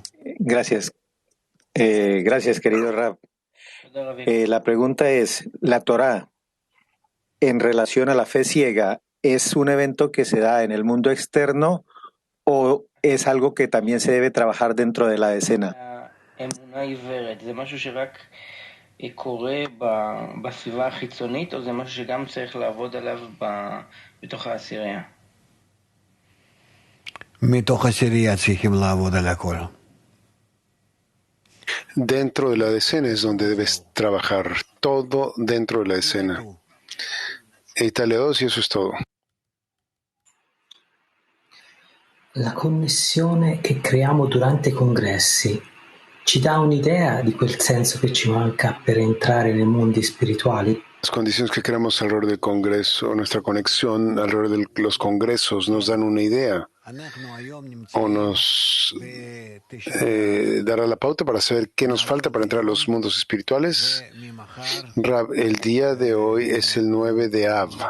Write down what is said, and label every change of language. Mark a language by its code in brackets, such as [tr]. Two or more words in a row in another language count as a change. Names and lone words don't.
[es] Gracias. Gracias, querido Rab. La pregunta es, ¿la Torá en relación a la fe ciega es un evento que se da en el mundo externo o es algo que también se debe trabajar dentro de la decena? [he] אמונה עיוורת, זה משהו שרק קורה בסביבה החיצונית, או זה משהו שגם צריך לעבוד עליו בתוך העשירייה? מתוך העשירייה צריכים לעבוד על הכל. [es] Dentro de la decena es donde debes trabajar, todo dentro de la decena. Italia 2 y eso es todo. [it] La connessione che creiamo durante i congressi ci dà un'idea di quel senso che ci manca per entrare nei mondi spirituali? [es] Las condiciones que creamos alrededor del Congreso, nuestra conexión alrededor de los congresos nos dan una idea o nos dará la pauta para saber qué nos falta para entrar a los mundos espirituales. Rab, el día de hoy es el 9 de Av.